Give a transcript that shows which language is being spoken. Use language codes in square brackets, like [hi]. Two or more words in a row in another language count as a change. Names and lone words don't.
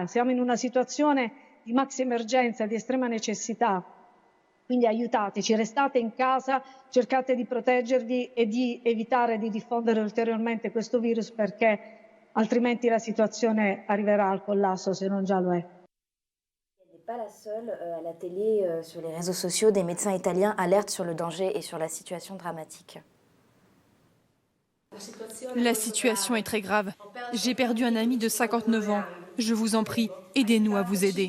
[it] Siamo in una situazione di maxi emergenza, di estrema necessità. Quindi aiutateci, restate in casa, cercate di proteggervi e di evitare di diffondere ulteriormente questo virus, perché altrimenti la situazione arriverà al collasso, se non già lo è. [fr] Elle n'est pas la seule. À la télé, sur les réseaux sociaux, des médecins italiens alertent sur le danger et sur la situation dramatique. La situation est très grave. J'ai perdu un ami de 59 ans. Je vous en prie, aidez-nous à vous aider.